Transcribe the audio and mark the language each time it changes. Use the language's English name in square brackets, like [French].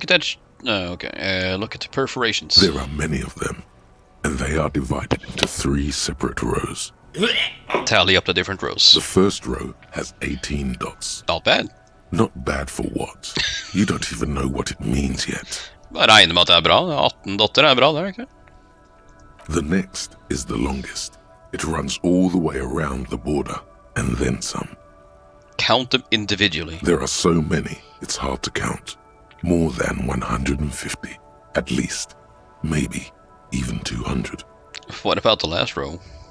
[English] Look at that. Look at the perforations. There are many of them, and they are divided into 3 separate rows. Tally up the different rows. The first row has 18 dots. Not bad. Not bad for what? You don't even know what it means yet. [Norwegian] Jeg regner med at det er bra. 18 dotter er bra, det er ikke? [English] The next is the longest. It runs all the way around the border, and then some. Count them individually. There are so many, it's hard to count. More than 150, at least. Maybe even 200. What about the last row?